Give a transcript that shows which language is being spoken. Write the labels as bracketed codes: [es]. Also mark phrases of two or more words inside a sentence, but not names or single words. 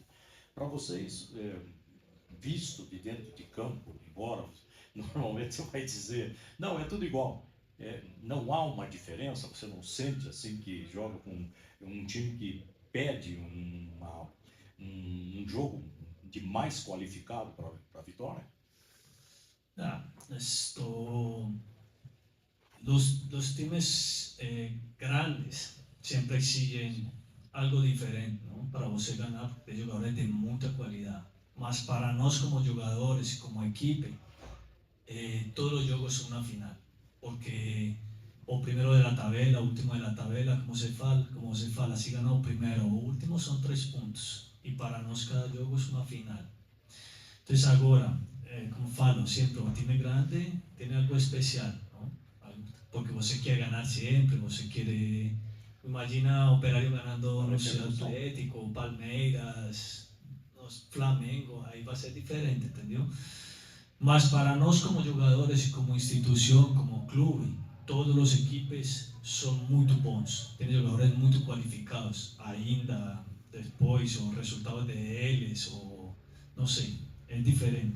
[pt] Para vocês, visto de dentro de campo, embora normalmente você vai dizer, não, é tudo igual. Não há uma diferença, você não sente assim que joga com um time que pede um jogo de mais qualificado para a vitória? [es] Los times grandes siempre exigen algo diferente, ¿no? Para você ganar, porque hay jugadores de mucha cualidad. [pt] Mas para nós como jogadores, como equipe, [es] todos los juegos son una final. Porque o primero de la tabela, o último de la tabela, [pt] como se fala, [es] si ganó o primero o último, son 3 puntos. Y para [pt] nós cada jogo [es] es una final. Entonces agora, [pt] como falo, [es] siempre un time grande tiene algo especial, ¿no? [pt] Porque você quer [es] ganar siempre, [pt] você quiere... [es] Imagina Operário ganando, no sé, Atlético, [pt] Palmeiras, Flamengo, aí vai ser diferente, entendeu? Mas para nós como jogadores, como instituição, como clube, todos os equipes são muito bons. Tem jogadores muito qualificados. Ainda depois, o resultado deles, ou não sei, é diferente.